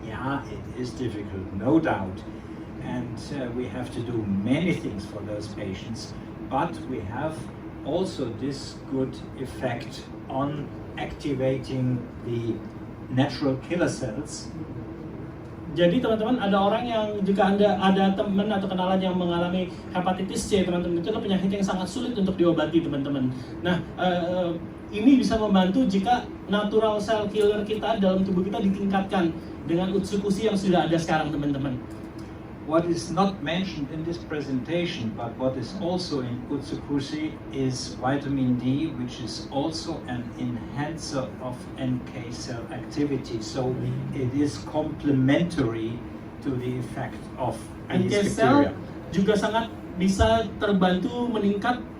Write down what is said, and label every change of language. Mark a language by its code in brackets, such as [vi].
[en] Yeah, it is difficult, no doubt. And we have to do many things for those patients, but we have also this good effect on activating the natural killer cells. [id] Jadi teman-teman, ada orang yang jika Anda ada teman atau kenalan yang mengalami hepatitis C, teman-teman, itu adalah penyakit yang sangat sulit untuk diobati, teman-teman. Nah, ini bisa membantu jika natural cell killer kita dalam tubuh kita ditingkatkan dengan Utsukushhii yang sudah ada sekarang, teman-teman. [en] What is not mentioned in this presentation, but what is also in Utsukushhii is vitamin D, which is also an enhancer of NK cell activity. So it is complementary to the effect of NK these cell bacteria. [id] juga sangat bisa terbantu meningkat